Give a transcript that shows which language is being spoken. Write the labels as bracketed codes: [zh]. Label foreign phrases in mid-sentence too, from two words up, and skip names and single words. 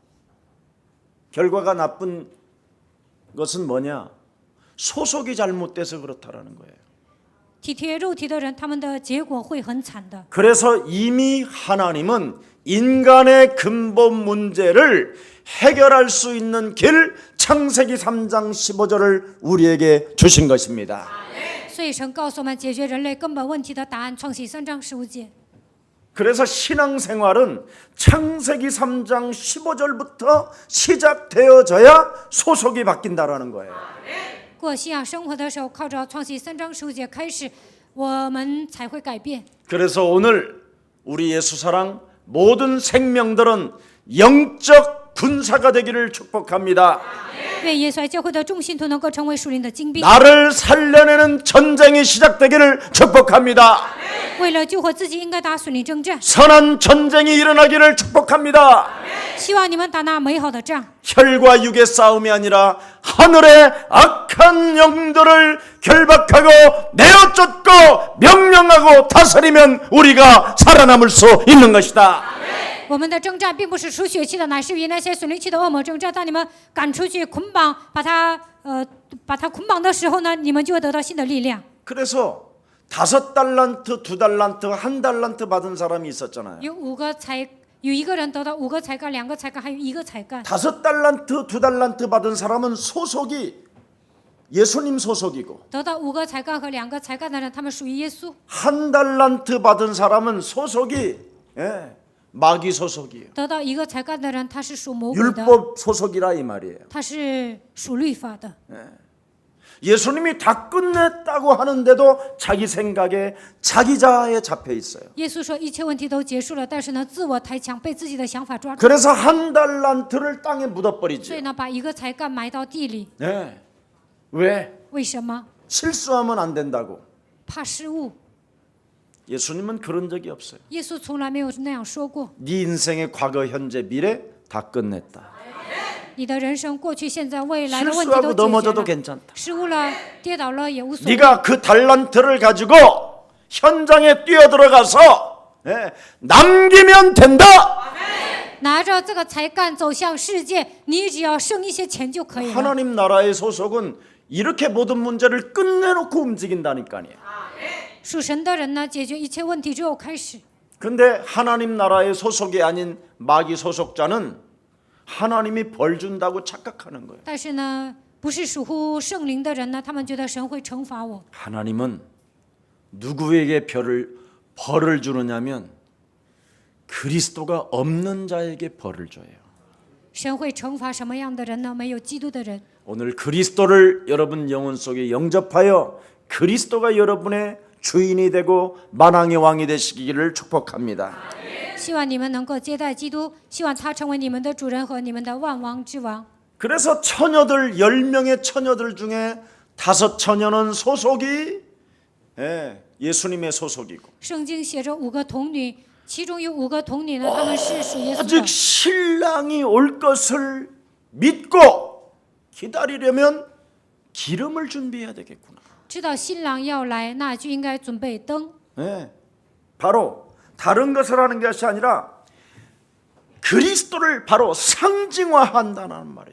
[ko] 결과가 나쁜 것은 뭐냐? 소속이 잘못돼서 그렇다라는 거예요. [zh] 体贴肉体的人，他们的结果会很惨的。 [ko] 그래서 이미 하나님은 인간의 근본 문제를 해결할 수 있는 길 창세기 3장 15절을 우리에게 주신 것입니다. [zh] 所以神告诉我们，解决人类根本问题的答案，创世3章15节。 [ko] 그래서 신앙생활은 창세기 3장 15절부터 시작되어져야 소속이 바뀐다라는 거예요. [zh] 过信仰生活的时候，靠着创世3章15节开始，我们才会改变。 [ko] 그래서 오늘 우리 예수사랑 모든 생명들은 영적 군사가 되기를 축복합니다. [zh] 愿耶稣爱教会的众信徒能够成为属灵的精兵， [ko] 나를 살려내는 전쟁이 시작되기를 축복합니다. [zh] 为了救活自己，应该打属灵征战。 [ko] 선한 전쟁이 일어나기를 축복합니다. [zh] 希望你们打那美好的仗， [ko] 혈과 육의 싸움이 아니라 하늘의 악한 영들을 결박하고 내어쫓고 명령하고 다스리면 우리가 살아남을 수 있는 것이다. [zh] 我们的征战并不是属血气的，乃是与那些属灵气的恶魔征战。当你们赶出去捆绑，把他捆绑的时候呢，你们就会得到新的力量。 [ko] 그래서 5달란트, 2달란트, 1달란트 받은 사람이 있었잖아요. [zh] 有一个人得到5个才干、2个才干，还有1个才干。 [ko] 5달란트, 2달란트 받은 사람은 소속이 예수님 소속이고 [zh] 得到5个才干和2个才干的人，他们属于耶稣。 [ko] 1달란트 받은 사람은 소속이 마귀 소속이에요. [zh] 得到1个才干的人，他是属魔鬼的， [ko] 율법 소속이라 이 말이에요. [zh] 他是属律法的。 [ko] 예수님이 다 끝냈다고 하는데도 자기 생각에 자기 자아에 잡혀 있어요. [zh] 耶稣说一切问题都结束了，但是呢，自我太强，被自己的想法抓住， [ko] 그래서 1달란트를 땅에 묻어버리죠. [zh] 所以呢，把1个才干埋到地里。 [ko] 왜? [zh] 为什么？ [ko] 실수하면 안 된다고. [zh] 怕失误。 [ko] 예수님은 그런 적이 없어요. [zh] 耶稣从来没有那样说过。 [ko] 네 인생의 과거, 현재, 미래 다 끝냈다. [zh] 你的人生过去、现在、未来的问题 [ko] 실수하고 [zh] 都解决 [ko] 넘어져도 [zh] 了， [ko] 괜찮다. [zh] 失误了、跌倒了也无所谓。 [ko] 네가 그 달란트를 가지고 현장에 뛰어들어가서 남기면 된다. [zh] 拿着这个才干走向世界，你只要剩一些钱就可以了。 [ko] 하나님 나라의 소속은 이렇게 모든 문제를 끝내놓고 움직인다니까요. [zh] 属神的人呢，解决一切问题之后开始。 [ko] 근데 하나님 나라의 소속이 아닌 마귀 소속자는 하나님이 벌 준다고 착각하는 거예요. [zh] 但是呢， 不是属乎圣灵的人呢，他们觉得神会惩罚我。 [ko] 하나님은 누구에게 벌을 주느냐면 그리스도가 없는 자에게 벌을 줘요. [zh] 神会惩罚什么样的人呢？没有基督的人。 [ko] 오늘 그리스도를 여러분 영혼 속에 영접하여 그리스도가 여러분의 주인이 되고 만왕의 왕이 되시기를 축복합니다. [zh] 希望你们能够接待基督，希望他成为你们的主人和你们的万王之王。 [ko] 그래서 처녀들 10명의 처녀들 중에 5 처녀는 소속이 예수님의 소속이고 [zh] 圣经写着5个童女，其中有5个童女呢，她们是属耶稣 [ko] 아직 [zh] 的。 [ko] 신랑이 올 것을 믿고 기다리려면 기름을 준비해야 되겠구나. [zh] 知道新郎要来，那就应该准备灯。 [ko] 바로 다른 것을 하는 것이 아니라 그리스도를 바로 상징화한다는 말이에요.